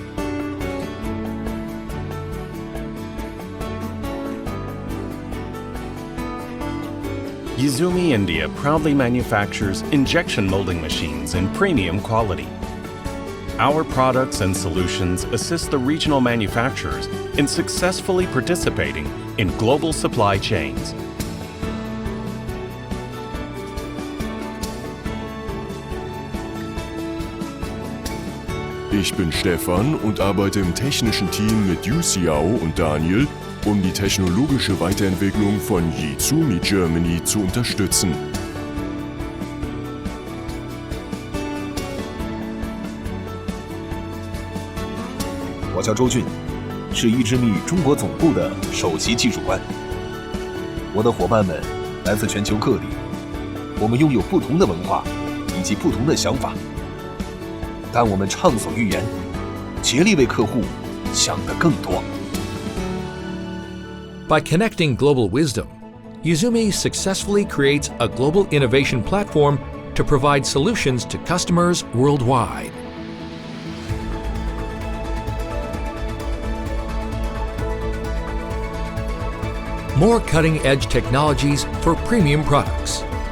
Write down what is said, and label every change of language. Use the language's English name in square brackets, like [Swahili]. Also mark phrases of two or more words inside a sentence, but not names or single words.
[English] YIZUMI India proudly manufactures injection molding machines in premium quality. Our products and solutions assist the regional manufacturers in successfully participating in global supply chains. [German] Ich bin Stefan und arbeite im technischen Team mit Yu Xiao und Daniel, um die technologische Weiterentwicklung von YIZUMI Germany zu unterstützen. [Chinese] 我叫周俊，是YIZUMI中国总部的首席技术官。我的伙伴们来自全球各地，我们拥有不同的文化以及不同的想法，但我们畅所欲言，竭力为客户想得更多。 [English] By connecting global wisdom, YIZUMI successfully creates a global innovation platform to provide solutions to customers worldwide. More cutting-edge technologies for premium products.